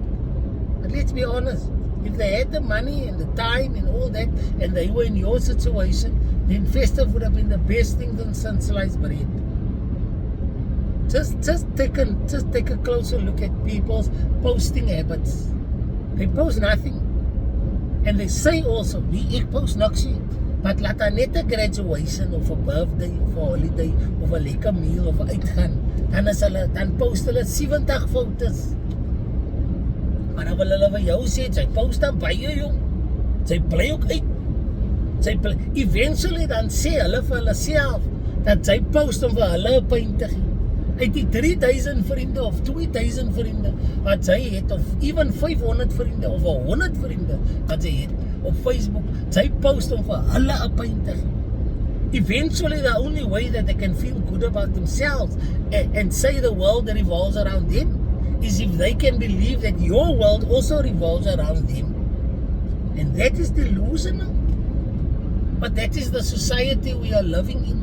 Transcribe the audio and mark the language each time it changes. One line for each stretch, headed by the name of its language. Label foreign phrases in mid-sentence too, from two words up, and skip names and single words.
English: But let's be honest, if they had the money and the time and all that, and they were in your situation, then festive would have been the best thing since sliced bread. Just take a closer look at people's posting habits. They post nothing. And they say also,
Afrikaans: ek post niks nie. But laat dan net 'n graduation of
English: a birthday
Afrikaans: of
English: a holiday
Afrikaans: of a lekker meal of 'n uitgaan, dan post hulle 70 foto's. Maar dan wil hulle vir jou sê, sy post dan by jou. Sy bly ook uit. Eventually dan sê hulle vir hulle self dat sy post om vir hulle 'n punt te gee. Uit die 3000 vriende of 2000 vriende wat sy het, of even 500 vriende of 100 vriende wat sy het op Facebook, sy post om vir hulle 'n punt te gee.
English: Eventually the only way that they can feel good about themselves and say the world revolves around them is if they can believe that your world also revolves around them. And that is delusional. But that is the society we are living in.